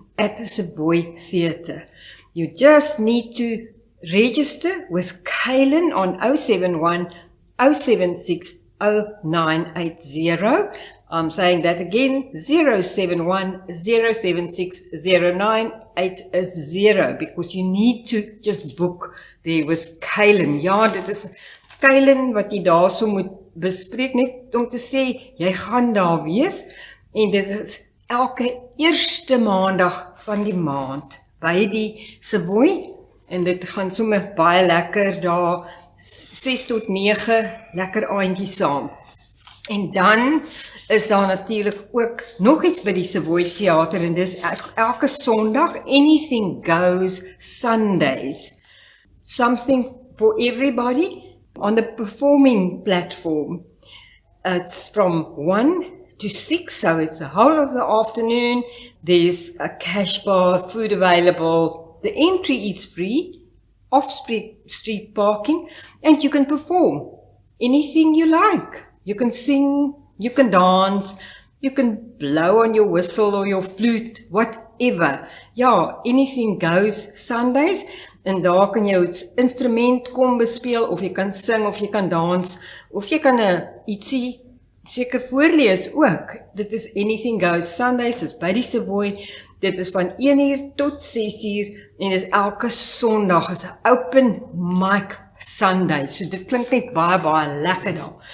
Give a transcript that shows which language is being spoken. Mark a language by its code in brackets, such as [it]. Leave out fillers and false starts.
[en] at the Savoy Theatre. You just need to register with Kaylin on 071 076 0980. I'm saying that again, 071 076 0980, because you need to just book there with Kaylin. [af] Ja, dit is Kaylin wat jy daarso moet bespreek, net om te sê, jy gaan daar wees, en dit is elke eerste maandag van die maand by die Savoy. En dit gaan sommer baie lekker daar, 6 tot 9, lekker aandjie saam. En dan is daar natuurlik ook nog iets by die Savoy Theater, en dis elke Sondag, Anything Goes Sundays. [en] Something for everybody on the performing platform. It's from 1 to 6, so it's the whole of the afternoon. There's a cash bar, food available. The entry is free, off-street parking, and you can perform anything you like. You can sing, you can dance, you can blow on your whistle or your flute, whatever. [af] Ja, anything goes Sundays, en daar kan jy 'n instrument kom bespeel, of jy kan sing, of jy kan dans, of jy kan ietsie seker voorlees ook. Dit is Anything Goes Sundays, dit is by die Savoy. Dit is van 1 uur tot 6 uur, en dit is elke Sondag, dit is 'n open mic Sunday, so dit klink net baie lekker daar.